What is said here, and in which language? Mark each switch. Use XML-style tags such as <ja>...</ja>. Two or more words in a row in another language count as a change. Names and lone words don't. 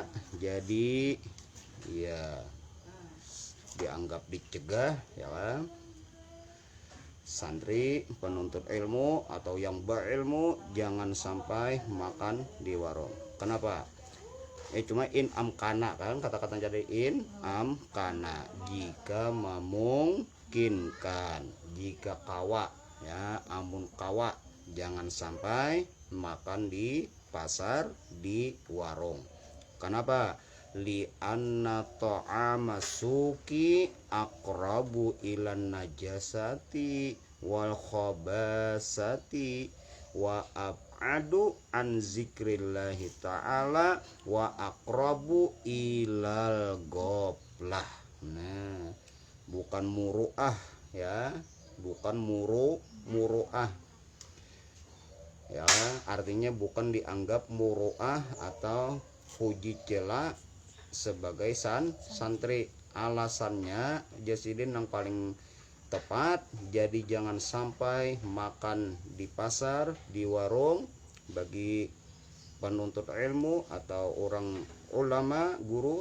<id>Jadi ya dianggap dicegah ya kan, santri penuntut ilmu atau yang berilmu jangan sampai makan di warung. Kenapa? Cuma</id> <ar>إن أمكن</ar> <id>kan, kata-kata jadi</id> <ar>إن أمكن,</ar> <id>jika memungkinkan, jika kawa ya,</id> <bjn>amun kawa</bjn> <id>jangan sampai makan di pasar, di warung. Kenapa?</id> <ar>لأن طعام السوق أقرب إلى النجاسة والخباثة وأبعد عن ذكر الله تعالى وأقرب إلى الغفلة.</ar> <id>Nah, bukan muru'ah ya, bukan muru'ah ya, artinya bukan dianggap muru'ah atau puji cela sebagai santri. Alasannya Jasidin yang paling tepat, jadi jangan sampai makan di pasar, di warung bagi penuntut ilmu atau orang ulama, guru.</id>